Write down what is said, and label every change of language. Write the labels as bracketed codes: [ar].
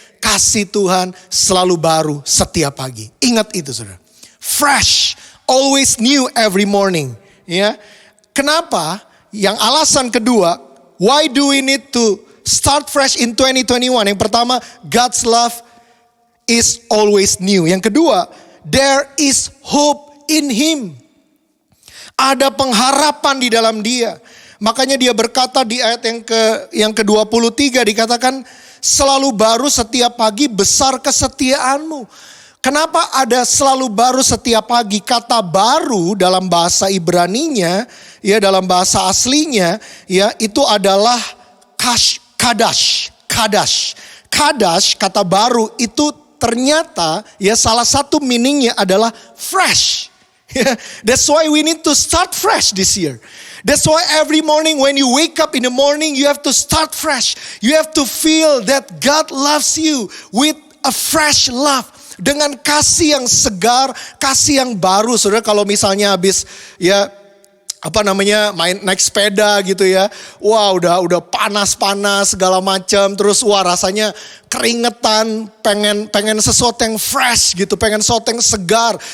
[id] Kasih Tuhan selalu baru setiap pagi. Ingat itu saudara. [en] Fresh, always new every morning. [id] Ya. Kenapa? Yang alasan kedua, [en] why do we need to start fresh in 2021? [id] Yang pertama, [en] God's love is always new. [id] Yang kedua, [en] there is hope in Him. [id] Ada pengharapan di dalam Dia. Makanya Dia berkata di ayat yang ke-23 dikatakan, selalu baru setiap pagi besar kesetiaanmu. Kenapa ada selalu baru setiap pagi? Kata baru dalam bahasa Ibraninya, ya dalam bahasa aslinya, ya itu adalah kadash. Kadash, kata baru itu ternyata ya salah satu meaningnya adalah fresh. [en] That's why we need to start fresh this year. That's why every morning when you wake up in the morning, you have to start fresh. You have to feel that God loves you with a fresh love. [id] Dengan kasih yang segar, kasih yang baru. Saudara kalau misalnya habis ya main naik sepeda gitu ya. Wah udah panas-panas segala macam. Terus rasanya keringetan, pengen sesuatu yang fresh gitu, pengen sesuatu yang segar.